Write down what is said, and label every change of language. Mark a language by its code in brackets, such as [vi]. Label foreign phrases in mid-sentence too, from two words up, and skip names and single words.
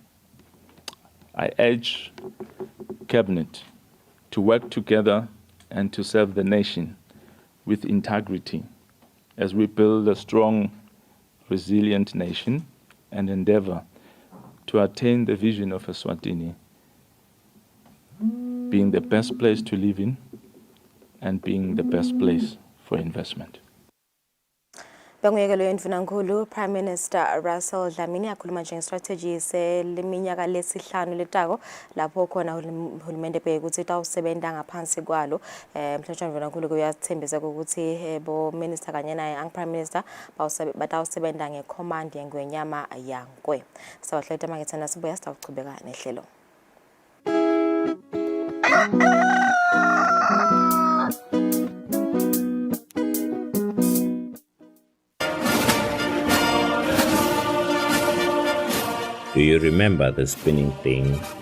[en] I urge Cabinet to work together and to serve the nation with integrity as we build a strong, resilient nation and endeavor to attain the vision of Eswatini being the best place to live in and being the best place for investment. [ss] Benguyekelo yendvunankulu Prime Minister Russell Dlamini akhuluma njengestrategy seliminyaka lesihlanu letako lapho khona uhulumende bheke ukuthi tawusebenza ngaphansi kwalo mhlawumbe ndvunankulu kuyathembisa ukuthi bo minister kanye naye Prime Minister batawusebenza ngecommand yengwenyama yankwe. Sawahletha mangethana sibuya sitawuchubeka nehlelo. [en] Do you remember the spinning thing?